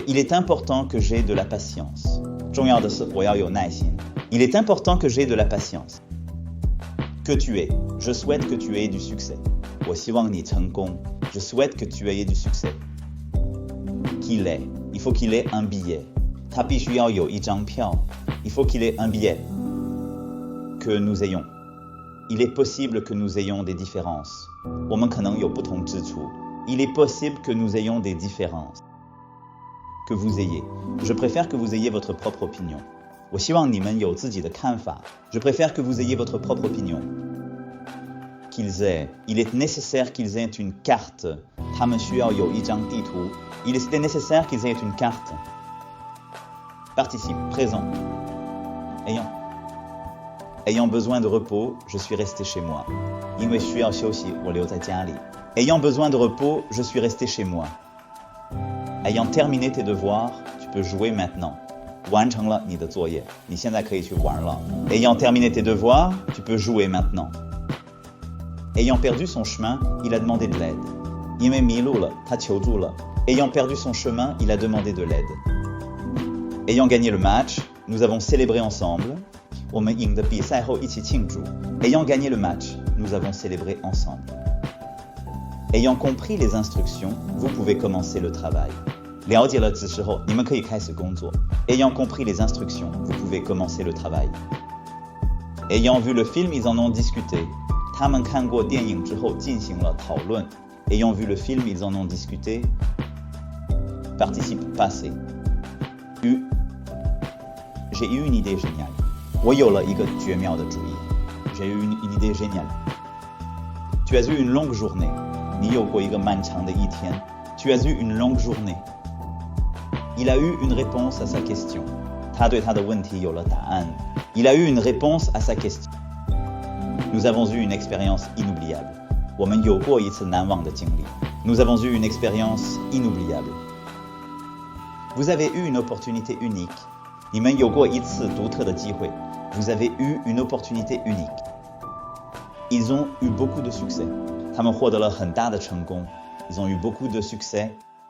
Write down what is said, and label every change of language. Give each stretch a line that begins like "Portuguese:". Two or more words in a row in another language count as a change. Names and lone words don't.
French: Il est important que j'ai de la patience.
Chinese: 重要的是我要有耐心。
French: Il est important que j'ai de la patience. Que tu aies. Je souhaite que tu aies du succès.
Chinese: 我希望你成功。
French: Je souhaite que tu aies du succès. Qu'il ait. Il faut qu'il ait un billet.
Chinese: 他必须要有一张票。
French: Il faut qu'il ait un billet. Que nous ayons. Il est possible que nous ayons des différences.
Chinese: 我们可能有不同之处。
French: Il est possible que nous ayons des différences. Que vous ayez. Je préfère que vous ayez votre propre opinion.
Chinese: 我希望你们有自己的看法。
French: Je préfère que vous ayez votre propre opinion. Qu'ils aient. Il est nécessaire qu'ils aient une carte.
Chinese: 他们需要有一张地图。
French: Il est nécessaire qu'ils aient une carte. Participe présent. Ayant besoin de repos, je suis resté chez moi.
Chinese: 因为需要休息，我留在家里。
French: Ayant besoin de repos, je suis resté chez moi. Ayant terminé tes devoirs, tu peux jouer maintenant.
Chinese: 完成了你的作业，你现在可以去玩了。
French: Ayant terminé tes devoirs, tu peux jouer maintenant. Ayant perdu son chemin, il a demandé de l'aide.
Chinese: 因为迷路了，他求助了。
French: Ayant perdu son chemin, il a demandé de l'aide. Ayant gagné le match, nous avons célébré ensemble.
Chinese: 我们赢得比赛后一起庆祝。
French: Ayant gagné le match, nous avons célébré ensemble. Ayant compris les instructions, vous pouvez commencer le travail.
Chinese: 了解了指示后，你们可以开始工作。
French: Ayant compris les instructions, vous pouvez commencer le travail. Ayant vu le film, ils en ont discuté.
Chinese: 他们看过电影之后进行了讨论。
French: Ayant vu le film, ils en ont discuté. Participe passé. J'ai eu une idée géniale.
Chinese: 我有了一个绝妙的主意。
French: J'ai eu une idée géniale. Tu as eu une longue journée.
Chinese: 你有过一个漫长的一天。
French: Tu as eu une longue journée. Il a eu une réponse à sa question.
Chinese: 他对他的问题有了答案。
French: Il a eu une réponse à sa question. Nous avons eu une expérience inoubliable.
Chinese: 我们有过一次难忘的经历。
French: Nous avons eu une expérience inoubliable. Vous avez eu une opportunité unique.
Chinese: 你们有过一次独特的机会。
French: Vous avez eu une opportunité unique. Ils ont eu beaucoup de succès.
Chinese: 他们获得了很大的成功。
French: Ils ont eu beaucoup de succès.